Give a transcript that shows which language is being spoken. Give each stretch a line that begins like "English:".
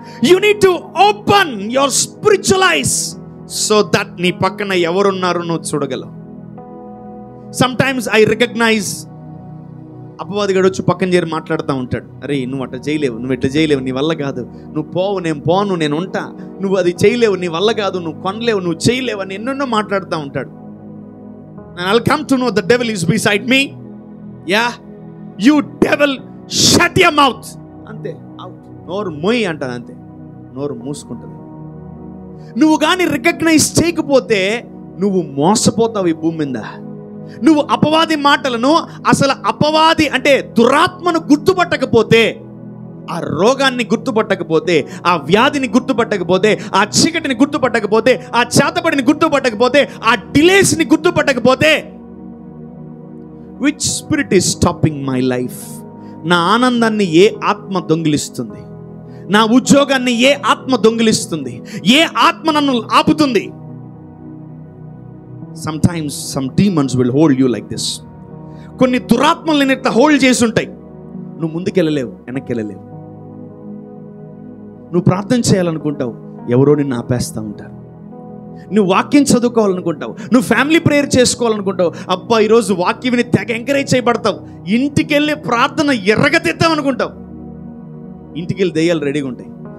English: you need to open your spiritual eyes so that
Telugu: నీ పక్కన ఎవరున్నారో నువ్వు చూడగలవు.
English: sometimes I recognise,
Telugu: అపవాదిగాడు వచ్చి పక్కన చేరి మాట్లాడుతూ ఉంటాడు, అరే నువ్వు అట్లా చేయలేవు, నువ్వు ఇట్లా చేయలేవు, నీ వల్ల కాదు, నువ్వు పోవు, నేను పోను, నేను ఉంటా, నువ్వు అది చేయలేవు, నీ వల్ల కాదు, నువ్వు కొనలేవు, నువ్వు చేయలేవు అని ఎన్నెన్నో మాట్లాడుతూ ఉంటాడు.
English: And I'll come to know the devil is beside me. Yeah, you devil, shut your mouth.
Telugu: అంతే, నోరు మొయ్ అంటది, అంతే, నోరు మూసుకుంటుంది. నువ్వు కానీ రికగ్నైజ్ చేయకపోతే నువ్వు మోసపోతావు ఈ భూమి మీద. నువ్వు అపవాది మాటలను, అసలు అపవాది అంటే దురాత్మను గుర్తుపట్టకపోతే, ఆ రోగాన్ని గుర్తుపట్టకపోతే, ఆ వ్యాధిని గుర్తుపట్టకపోతే, ఆ చీకటిని గుర్తుపట్టకపోతే, ఆ చేతబడిని గుర్తుపట్టకపోతే, ఆ డిలేస్ని గుర్తుపట్టకపోతే,
English: Which spirit is stopping my life?
Telugu: నా ఆనందాన్ని ఏ ఆత్మ దొంగిలిస్తుంది? నా ఉద్యోగాన్ని ఏ ఆత్మ దొంగిలిస్తుంది? ఏ ఆత్మ నన్ను ఆపుతుంది?
English: Sometimes some demons will hold you like this.
Telugu: కొన్ని దురాత్మలు నేను ఇట్లా హోల్డ్ చేసి ఉంటాయి. నువ్వు ముందుకెళ్ళలేవు, వెనక్కి వెళ్ళలేవు. నువ్వు ప్రార్థన చేయాలనుకుంటావు, ఎవరో నిన్ను ఆపేస్తూ ఉంటారు. నువ్వు వాక్యం చదువుకోవాలనుకుంటావు, నువ్వు ఫ్యామిలీ ప్రేయర్ చేసుకోవాలనుకుంటావు, అబ్బా ఈరోజు వాక్యం విని తెగ ఎంకరేజ్ చేయబడతావు, ఇంటికి వెళ్ళి ప్రార్థన ఎర్రగతిద్దాం అనుకుంటావు, ఇంటికి వెళ్ళి దెయ్యాలు రెడీగా ఉంటాయి.